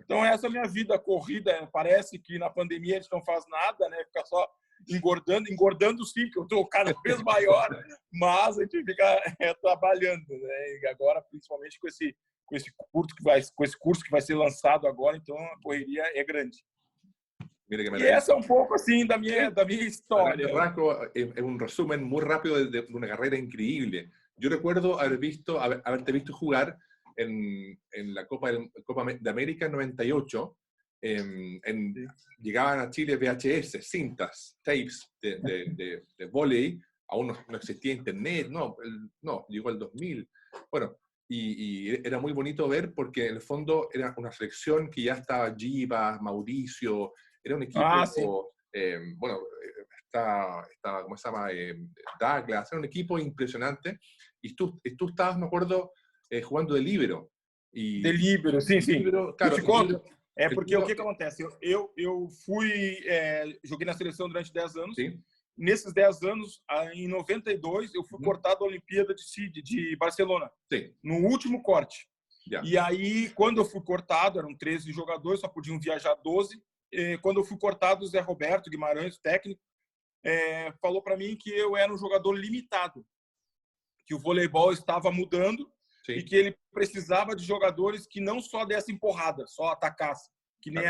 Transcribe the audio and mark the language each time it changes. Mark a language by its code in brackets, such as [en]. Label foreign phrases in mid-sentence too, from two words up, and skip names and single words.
[pt] Então essa é a minha vida corrida. Parece que na pandemia a gente não faz nada, né? Fica só engordando sim, que eu estou cada vez maior, mas a gente fica trabalhando, né? E agora, principalmente com esse curso que vai ser lançado agora, então a correria é grande. [es] Mira qué [pt] E [es] maravilla. [pt] essa é um pouco assim da [es] Sí, [pt] minha [es] a grandes [pt] história. [es] rasgos, es un resumen muy rápido de una carrera increíble. Yo recuerdo haberte visto jugar en la Copa de América en 98. [pt] Sim. [es] Llegaban a Chile VHS, cintas, tapes de vóley. Aún no existía internet, no, llegó el 2000. Bueno, y era muy bonito ver porque en el fondo era una selección que ya estaba Giva, Mauricio, era un [pt] Ah, sim. [es] equipo, bueno, está, ¿cómo se llama? Douglas, era un equipo impresionante. Y tú estabas, me acuerdo, jugando de líbero. [pt] De [es] Y [pt] líbero, sim, sim. [es] líbero, [pt] Eu [es] claro, [pt] te conto. É [es] el [pt] porque o [es] líbero, [pt] que acontece? Eu fui, joguei na seleção durante 10 anos. [es] sí, [pt] Nesses 10 anos, em 92, eu fui cortado da Olimpíada de Barcelona, [es] sí, [pt] no último corte. [es] ya, [pt] E aí, quando eu fui cortado, eram 13 jogadores, só podiam viajar 12. Quando eu fui cortado, o Zé Roberto Guimarães, o técnico, falou para mim que eu era um jogador limitado, que o voleibol estava mudando e [es] sí, [pt] que ele precisava de jogadores que não só dessem porrada, só atacassem, que nem